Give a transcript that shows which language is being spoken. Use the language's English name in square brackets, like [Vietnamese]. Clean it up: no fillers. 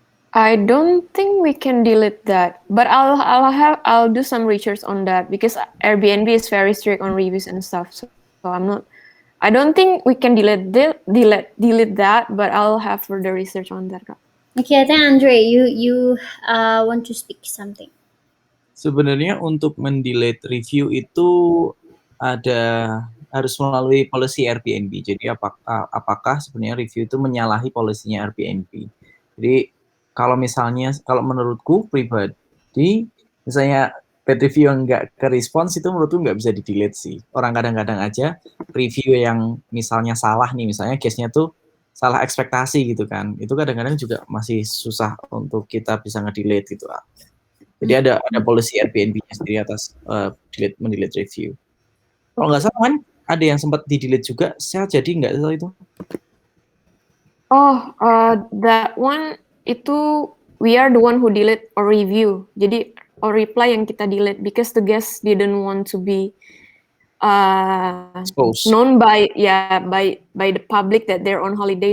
[English] I don't think we can delete that, but I'll do some research on that because Airbnb is very strict on reviews and stuff. So I don't think we can delete that, but I'll have further research on that, Kak. Okay, I think Andre, you want to speak something. [Indonesian] Sebenarnya untuk mendelete review itu ada harus melalui policy Airbnb. Jadi apakah sebenarnya review itu menyalahi polisinya Airbnb. Jadi kalau menurutku pribadi, misalnya bad review yang nggak ke response itu menurutku nggak bisa di-delete sih. Orang kadang-kadang aja review yang misalnya salah nih, misalnya case-nya tuh salah ekspektasi gitu kan. Itu kadang-kadang juga masih susah untuk kita bisa nge-delete gitu. Jadi ada policy Airbnb-nya sendiri atas mendelete review. Kalau nggak salah kan ada yang sempat di-delete juga, saya jadi nggak salah itu. [English] Oh, that one itu we are the one who delete or review. Jadi or reply yang kita delete because the guest didn't want to be Expose. known by the public that they're on holiday.